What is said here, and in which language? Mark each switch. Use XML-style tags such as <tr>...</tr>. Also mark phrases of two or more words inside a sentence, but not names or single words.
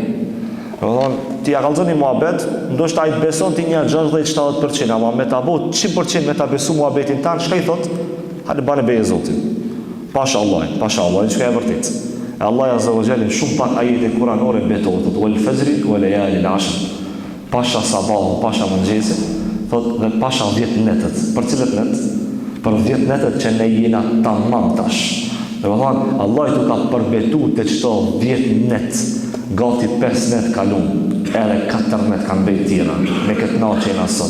<sq>Ti ja kallëzoni muhabet, ndoshta ai beson ti një 60-70%, ama me ta bëu 100% me ta besu muhabetin tan, çka i thot? Hajde bane beje Zotin. Pasha Allah, çka e vërtet. Allah</sq> <ar>عز وجل</ar> <sq>shumë pak ajete kuranore betohet,</sq> <ar>والفجر وليال العشر.</ar> <sq>Pasha sabah, pasha mëngjesi, thot dhe pasha 10 netët. Për cilët net? Për 10 netët që ne jena tamam tash. Dhe thonë, Allah i tu ka përbetu të qëto 10 net, gati 5 net kalun, edhe 4 net kanë bejt tjera, me këtë natë që jena sot.</sq>